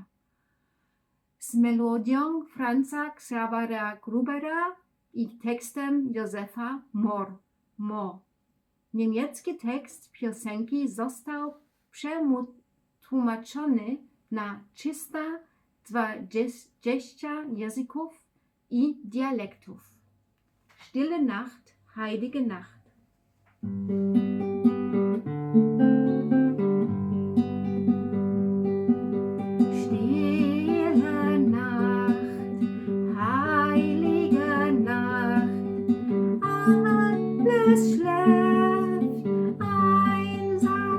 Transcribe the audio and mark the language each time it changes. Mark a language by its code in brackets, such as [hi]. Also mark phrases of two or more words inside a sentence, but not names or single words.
[pl] Z melodią Franza Xavera Grubera i tekstem Józefa Mohr. Niemiecki tekst piosenki został przetłumaczony na 320 języków i dialektów. [de] Stille Nacht, Heilige Nacht. Stille Nacht, heilige Nacht, alles schläft einsam.